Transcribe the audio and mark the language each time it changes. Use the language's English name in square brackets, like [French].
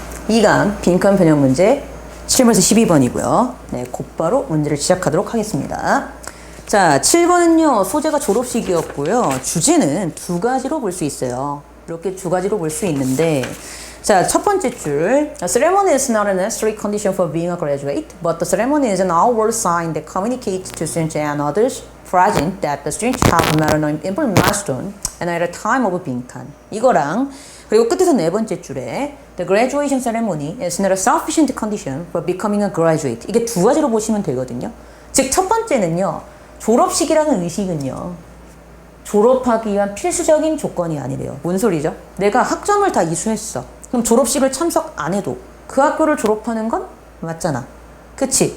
[Korean] 2강 빈칸 변형 문제 7번에서 12번이고요. 네, 곧바로 문제를 시작하도록 하겠습니다. 자, 7번은요. 소재가 졸업식이었고요. 주제는 두 가지로 볼 수 있어요. 이렇게 두 가지로 볼 수 있는데 자, 첫 번째 줄 [English] A ceremony is not a necessary condition for being a graduate, but the ceremony is an outward sign that communicates to students and others present that the students have met an important milestone and at a time of 빈칸. [Korean] 이거랑 그리고 끝에서 네 번째 줄에 [English] The graduation ceremony is not a sufficient condition for becoming a graduate. [Korean] 이게 두 가지로 보시면 되거든요. 즉, 첫 번째는요. 졸업식이라는 의식은요. 졸업하기 위한 필수적인 조건이 아니래요. 뭔 소리죠? 내가 학점을 다 이수했어. 그럼 졸업식을 참석 안 해도 그 학교를 졸업하는 건 맞잖아. 그치?